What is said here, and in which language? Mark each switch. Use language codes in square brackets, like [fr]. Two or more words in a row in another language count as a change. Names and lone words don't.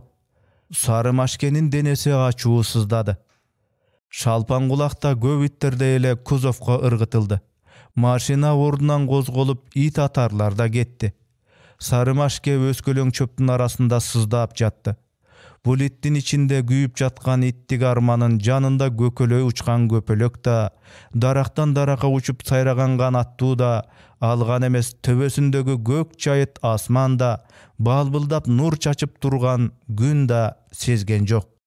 [ky] Сары машкенин денеси ачуу сыздады. Шалпан кулакта көп иттердей эле кузовко ыргытылды. Машина ордунан козголуп, ит атарлар да кетти. Сары машке өскөлөң чөптүн арасында сыздап жатты. Бул иттин ичинде kүйüp жаткан иттик арманын жанында көкөлөй учкан көпөлөк да, дарактан даракка учуп сайраган канаттуу да, алган эмес төбөсүндөгү көк чайыт асман да, балбылдап нур чачып турган күн да сезген жок.